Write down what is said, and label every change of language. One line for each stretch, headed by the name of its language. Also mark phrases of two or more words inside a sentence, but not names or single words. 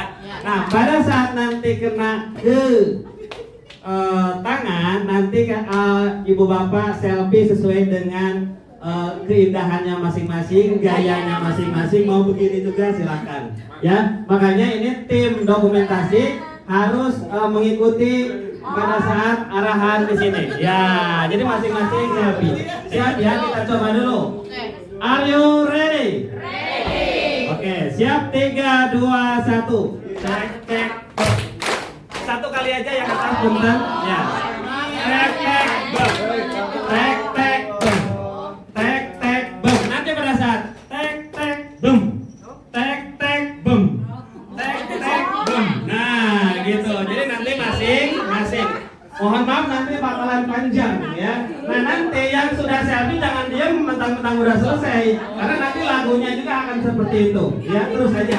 Indonesian: Nah, pada saat nanti kena ke tangan, nanti ibu bapak selfie sesuai dengan keindahannya masing-masing, gayanya masing-masing. Mau begini juga silakan ya. Makanya ini tim dokumentasi harus mengikuti pada saat arahan di sini ya. Jadi masing-masing selfie. Siap ya, kita coba dulu.
English: Are you ready?
Indonesian: Oke, siap. 3, 2, 1. Cek. Satu kali aja yang atas punten ya. Tek bum. Tek bum. Nanti pada saat tek bum. Tek bum. Nah, gitu. Jadi nanti masing-masing. Mohon maaf nanti bakalan panjang ya. Nah, nanti yang sudah selfie jangan diam mentang-mentang udah selesai, karena nanti lagunya juga akan seperti itu. Ya, terus saja.